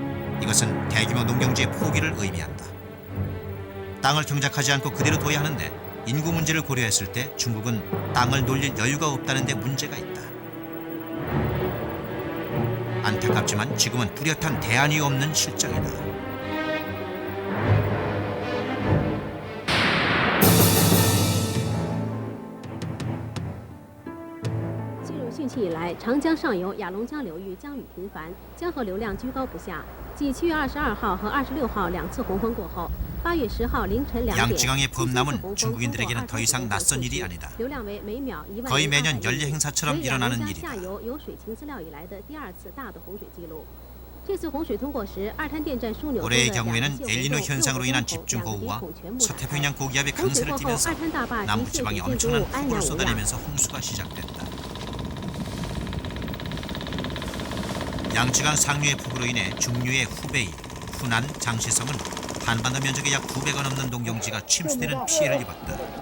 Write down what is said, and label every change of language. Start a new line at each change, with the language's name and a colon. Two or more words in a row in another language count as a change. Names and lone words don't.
Korean: 이것은 대규모 농경지의 포기를 의미한다. 땅을 경작하지 않고 그대로 둬야 하는데 인구 문제를 고려했을 때 중국은 땅을 놀릴 여유가 없다는 데 문제가 있다. 안타깝지만 지금은 뚜렷한 대안이 없는 실정이다.
Chinese: 汛期以来，长江上游雅龙江流域降雨频繁，江河流量居高不下。继7月22号和26号2次洪峰过后，8月10号凌晨2点，
Korean: 양쯔강의 범람은 중국인들에게는 더 이상 낯선 일이 아니다. 거의 매년 연례 행사처럼 일어나는 일이다.
Chinese: 下游有水情资料以来的第二次大的洪水记录。这次洪水通过时，二滩电站枢纽
Korean: 올해의 경우에는 엘니노 현상으로 인한 집중豪雨와 서태평양 고기압의 강세를 띠면서 남부지방에 엄청난 폭우를 쏟아내면서 홍수가 시작됐다. 양쯔강 상류의 폭우로 인해 중류의 후베이, 후난, 장시성은 한반도 면적의 약 2배가 넘는 농경지가 침수되는 피해를 입었다.